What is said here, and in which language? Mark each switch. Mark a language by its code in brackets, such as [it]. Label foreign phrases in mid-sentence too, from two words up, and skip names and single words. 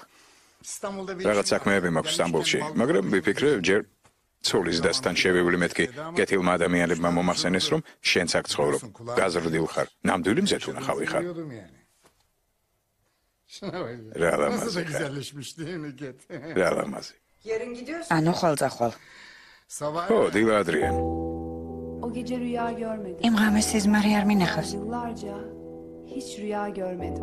[ka] რაღაც საქმეები მაქვს სტამბოლში, მაგრამ ვიფიქრე ჯერ ცოლის დასთან შევევლი მეთქი კეთილმა ადამიანებმა მომახსენეს რომ შენც აქ ცხოვრობ. გაზრდილ ხარ. ნამდვილი მზეთუნა ხავი ხარ. რა ლამაზი ხარ. რა ლამაზი. ანუ ხვალ-წახვალ. ო, დილა ადრიან. [tr] O gece rüya görmedim. [ka] იმ ღამეს სიზმარი არ მინახავს. [tr] Yıllarca hiç rüya görmedim.